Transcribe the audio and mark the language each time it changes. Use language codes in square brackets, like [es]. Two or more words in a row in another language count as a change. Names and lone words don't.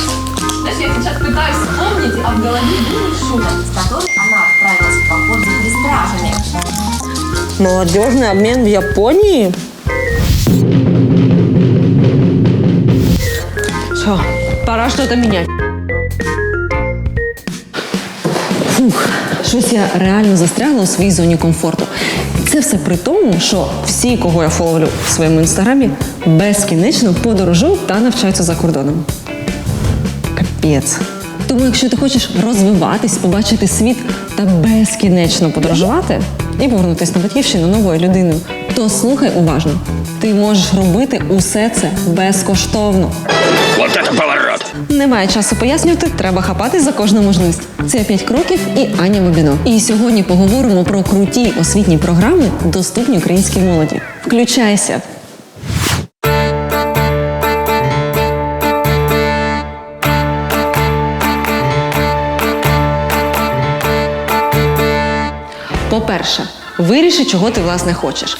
[ru] Знаешь, я сейчас пытаюсь вспомнить, а в голове был шуток, с которой она отправилась в поход за престражами. Молодежный обмен в Японии? Все, пора что-то менять. [uk] Фух, щось я реально застрягла у своїй зоні комфорту. І це все при тому, що всі, кого я фоловлю в своєму інстаграмі, безкінечно подорожують та навчаються за кордоном. Капець. Тому якщо ти хочеш розвиватись, побачити світ та безкінечно подорожувати і повернутися на батьківщину новою людиною, то слухай уважно. Ти можеш робити усе це безкоштовно. [ru] Вот это поворот! [uk] Немає часу пояснювати, треба хапатись за кожну можливість. Це 5 кроків і Аня Бабіно. І сьогодні поговоримо про круті освітні програми, доступні українській молоді. Включайся! По-перше, виріши, чого ти, власне, хочеш.